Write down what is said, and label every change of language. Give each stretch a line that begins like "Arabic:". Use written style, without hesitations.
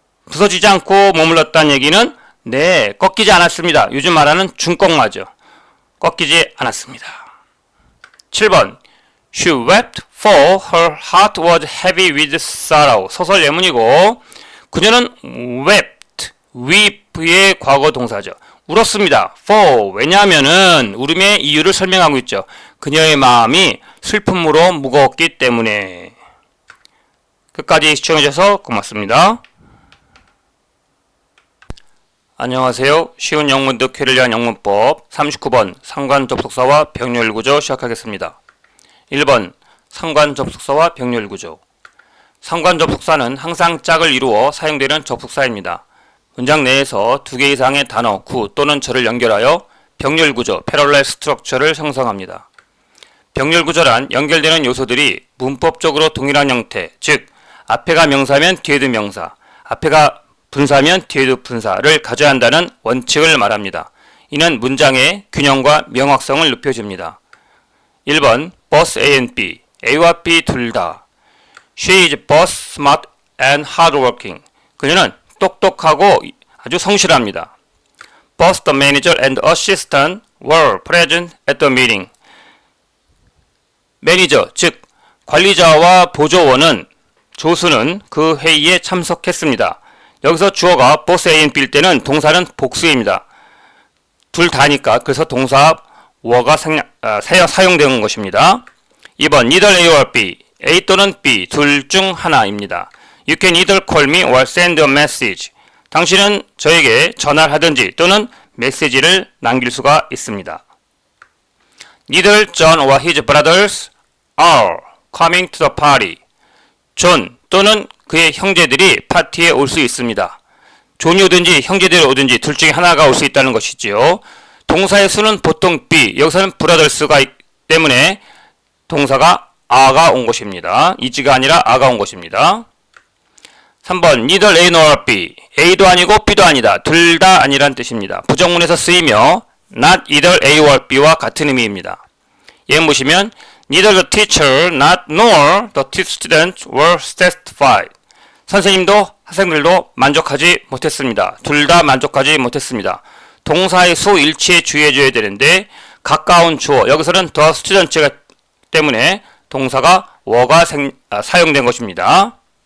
Korean: 부서지지 않고 머물렀다는 얘기는 꺾이지 않았습니다. 요즘 말하는 중꺾마죠. 꺾이지 않았습니다.
English: 7번 She wept for her heart was heavy with sorrow.
Korean: 소설 예문이고 그녀는 wept, weep의 과거 동사죠. 울었습니다. for 왜냐하면은 울음의 이유를 설명하고 있죠. 그녀의 마음이 슬픔으로 무거웠기 때문에. 끝까지 시청해주셔서 고맙습니다. 안녕하세요. 쉬운 영문 득회를 위한 영문법 39번 상관 접속사와 병렬 구조 시작하겠습니다. 1번 상관 접속사와 병렬 구조. 상관 접속사는 항상 짝을 이루어 사용되는 접속사입니다. 문장 내에서 두 개 이상의 단어, 구 또는 절을 연결하여 병렬 구조, 패럴렐 스트럭처를 형성합니다. 병렬 구조란 연결되는 요소들이 문법적으로 동일한 형태, 즉 앞에가 명사면 뒤에도 명사, 앞에가 분사면 뒤에도 분사를 가져야 한다는 원칙을 말합니다. 이는 문장의 균형과 명확성을 높여줍니다.
English: 1번 both A and B,
Korean: A와 B 둘 다.
English: She is both smart and hardworking.
Korean: 그녀는 똑똑하고 아주 성실합니다.
English: Both the manager and assistant were present at the meeting.
Korean: 매니저, 즉 관리자와 보조원은 조수는 그 회의에 참석했습니다. 여기서 주어가 both A and B일 때는 동사는 복수입니다. 둘 다니까 그래서 동사 were가 사용되는 것입니다. 2번 neither A or B, A 또는 B 둘 중 하나입니다.
English: You can either call me or send a message.
Korean: 당신은 저에게 전화를 하든지 또는 메시지를 남길 수가 있습니다.
English: Neither John or his brothers are coming to the party.
Korean: 존 또는 그의 형제들이 파티에 올 수 있습니다. 존이 오든지 형제들이 오든지 둘 중에 하나가 올 수 있다는 것이지요. 동사의 수는 보통 be, 여기서는 brothers가 있기 때문에 동사가 are가 온 것입니다. is가 아니라 are가 온 것입니다. 3번 neither A nor B, A도 아니고 B도 아니다. 둘 다 아니란 뜻입니다. 부정문에서 쓰이며 not either A와 B와 같은 의미입니다. 예문 보시면
English: neither the teacher, not nor the students were satisfied.
Korean: 선생님도 학생들도 만족하지 못했습니다. 둘 다 만족하지 못했습니다. 동사의 수 일치에 주의해줘야 되는데 가까운 주어, 여기서는 the students가 때문에 동사가 were가 사용된 것입니다.